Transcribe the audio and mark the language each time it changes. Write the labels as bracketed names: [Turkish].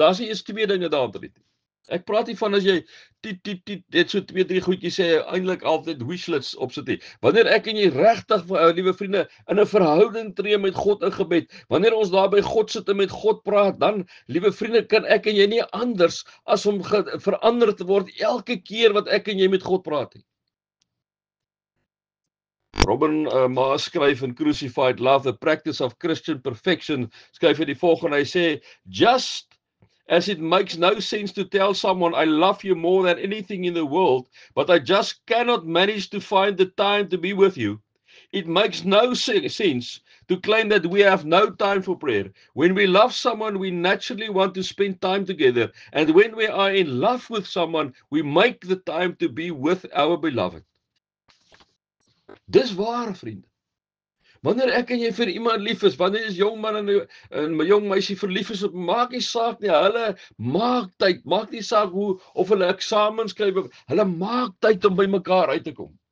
[Afrikaans] Daar's nie eens twee dinge daarin nie. Ek praat nie van as jy net so 2-3 goedjies sê, eintlik altyd wishlist opsit nie. Wanneer ek en jy regtig, liewe vriende, in 'n verhouding tree met God in gebed, wanneer ons daar by God sit en met God praat, dan, liewe vriende, kan ek en jy nie anders as om verander te word elke keer wat ek en jy met God praat nie. [English] Robin Maas skryf in Crucified Love, The Practice of Christian Perfection, [Afrikaans] skryf hy die volgende, hy sê, [English] just as it makes no sense to tell someone I love you more than anything in the world, but I just cannot manage to find the time to be with you, it makes no sense to claim that we have no time for prayer. When we love someone, we naturally want to spend time together, and when we are in love with someone, we make the time to be with our beloved. [Afrikaans] Dis waar, vriende. Wanneer ek en jy vir iemand lief is, wanneer is jong man en 'n jong meisie verlief is, maak nie saak nie, hulle maak tyd, maak nie saak hoe of hulle eksamens skryf, hulle maak tyd om by mekaar uit te kom.